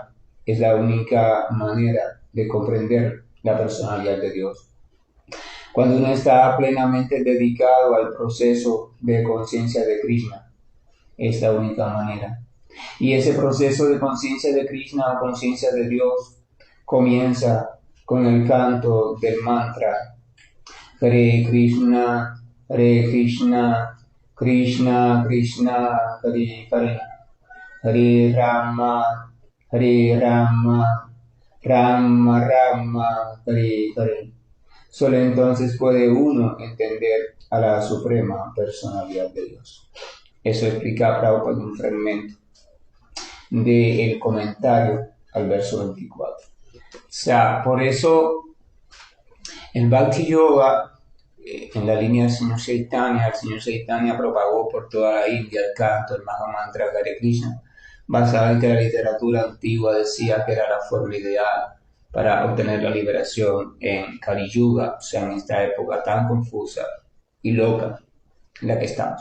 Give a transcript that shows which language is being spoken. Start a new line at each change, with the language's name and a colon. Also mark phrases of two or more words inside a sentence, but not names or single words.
Spanish: Es la única manera de comprender la personalidad de Dios. Cuando uno está plenamente dedicado al proceso de conciencia de Krishna, es la única manera. Y ese proceso de conciencia de Krishna o conciencia de Dios comienza con el canto del mantra Hare Krishna, Krishna Krishna, Hare Hare, Hare Rama, Rama Rama, Hare Hare. Solo entonces puede uno entender a la suprema personalidad de Dios. Eso explica Prabhupada en un fragmento del comentario al verso 24. O sea, por eso el Bhakti Yoga, en la línea del Señor Chaitanya, el Señor Chaitanya propagó por toda la India el canto, el Mahamantra Hare Krishna, basado en que la literatura antigua decía que era la forma ideal para obtener la liberación en Kali Yuga, o sea, en esta época tan confusa y loca en la que estamos.